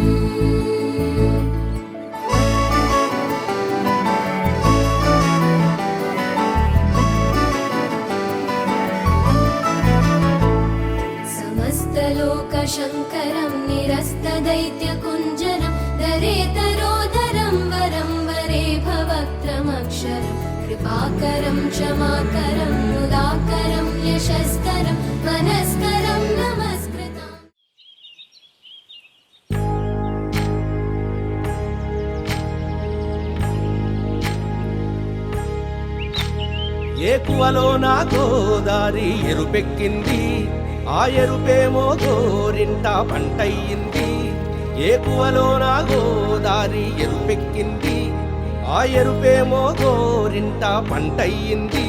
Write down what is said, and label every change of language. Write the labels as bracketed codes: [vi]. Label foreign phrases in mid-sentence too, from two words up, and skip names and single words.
[sa] शङ्करं निरस्तदैत्यकुञ्जरं दरेतरोदरं वरं वरे भवक्त्रमक्षरं कृपाकरं क्षमाकरं मुदाकरं यशस्करं मनस्करं नमस्कृतम् [te] ఏకువలోన గోదారి ఎరుపెక్కింది ఆ ఎరుపేమో గోరింట పంటయ్యింది ఏకువలోన గోదారి ఎరుపెక్కింది ఆ ఎరుపేమో గోరింట పంటయ్యింది